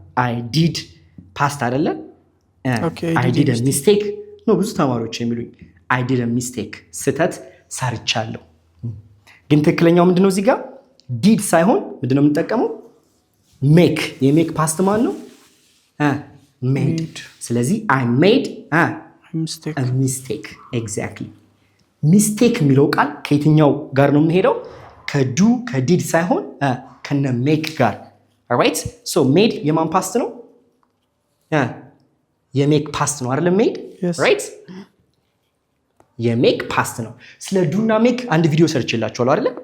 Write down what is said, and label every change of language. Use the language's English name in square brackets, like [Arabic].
[English] I did past [Amharic] አይደለ? [English] I did a mistake. [Amharic] ነው ብዙ ተማሪዎች የሚሉኝ [English] I did a mistake. [Amharic] ስህተት ሰርቻለሁ። ግን ትክክለኛው ምንድነው እዚህ ጋር? did ሳይሆን ምንድነው የምንጠቀመው? make. የሜክ ፓስት ማን ነው? made. ስለዚህ [English] I made a mistake. Exactly. [Amharic] mistake የሚለው ቃል ከየትኛው ጋር ነው የሚሄደው? ከዱ ከዲድ ሳይሆን ከነ make ጋር alright? so made የማን ፓስት ነው? የሜክ ፓስት ነው አይደል? made right? የሜክ ፓስት ነው። ስለ ዱና ሜክ አንድ ቪዲዮ ሰርችላችኋለሁ አይደል?